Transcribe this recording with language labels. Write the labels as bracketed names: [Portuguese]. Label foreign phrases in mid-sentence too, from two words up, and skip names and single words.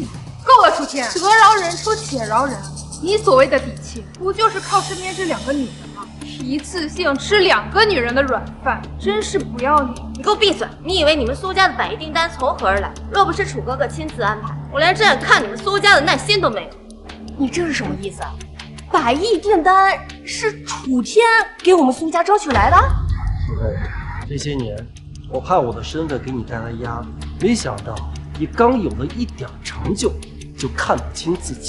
[Chinese] 夠了，楚天，得饒人處且饒人。你所謂的底氣，不就是靠身邊這2個女人嗎？一次性吃2個女人的軟飯，真是不要臉！你給我閉嘴！你以為你們蘇家的百億訂單從何而來？若不是楚哥哥親自安排，我連這樣看你們蘇家的耐心都沒有。你這是什麼意思啊？百億訂單是楚天給我們蘇家争取來的？这些年，我怕我的身份給你帶來壓力，沒想到你剛有了一點成就，就看不清自己。